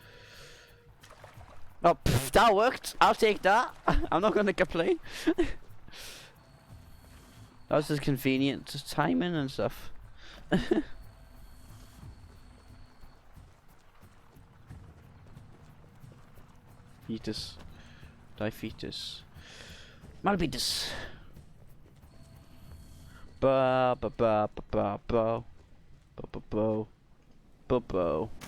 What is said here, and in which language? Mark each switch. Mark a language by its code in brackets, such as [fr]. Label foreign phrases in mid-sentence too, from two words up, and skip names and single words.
[en] Oh, pff, that worked! I'll take that! I'm not gonna complain. That was just convenient, just timing and stuff. Fetus. Difetus. Malbetus. Ba ba ba ba ba ba ba ba ba ba ba.